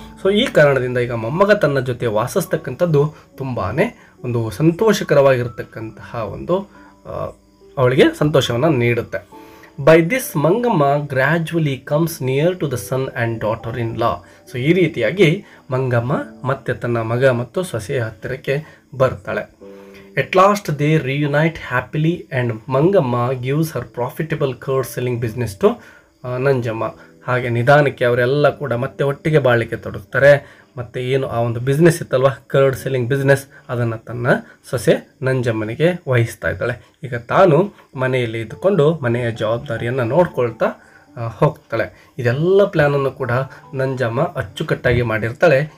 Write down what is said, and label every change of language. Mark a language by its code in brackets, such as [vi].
[kn] So ಈ ಕಾರಣದಿಂದ ಈಗ ಮೊಮ್ಮಗ ತನ್ನ ಜೊತೆ ವಾಸಿಸ್ತಕ್ಕಂಥದ್ದು ತುಂಬಾ ಒಂದು ಸಂತೋಷಕರವಾಗಿರ್ತಕ್ಕಂತಹ ಒಂದು ಅವಳಿಗೆ ಸಂತೋಷವನ್ನು ನೀಡುತ್ತೆ. [en] By this Mangamma gradually comes near to the son and daughter in law. [kn] So ಈ ರೀತಿಯಾಗಿ ಮಂಗಮ್ಮ ಮತ್ತೆ ತನ್ನ ಮಗ ಮತ್ತು ಸೊಸೆಯ ಹತ್ತಿರಕ್ಕೆ ಬರ್ತಾಳೆ. [en] At last they reunite happily and Mangama gives her profitable curd selling business to Nanjamma. [kn] ಹಾಗೆ ನಿಧಾನಕ್ಕೆ ಅವರೆಲ್ಲ ಕೂಡ ಮತ್ತೆ ಒಟ್ಟಿಗೆ ಬಾಳಲಿಕ್ಕೆ ತೊಡಗ್ತಾರೆ. ಮತ್ತು ಏನು ಆ ಒಂದು ಬಿಸ್ನೆಸ್ ಇತ್ತಲ್ವ, ಕರ್ಡ್ ಸೆಲ್ಲಿಂಗ್ ಬಿಸ್ನೆಸ್, ಅದನ್ನು ತನ್ನ ಸೊಸೆ ನಂಜಮ್ಮನಿಗೆ ವಹಿಸ್ತಾ ಇದ್ದಾಳೆ. ಈಗ ತಾನು ಮನೆಯಲ್ಲಿ ಇದ್ದುಕೊಂಡು ಮನೆಯ ಜವಾಬ್ದಾರಿಯನ್ನು ನೋಡ್ಕೊಳ್ತಾ ಹೋಗ್ತಾಳೆ. ಇದೆಲ್ಲ ಪ್ಲ್ಯಾನನ್ನು ಕೂಡ ನಂಜಮ್ಮ ಅಚ್ಚುಕಟ್ಟಾಗಿ ಮಾಡಿರ್ತಾಳೆ.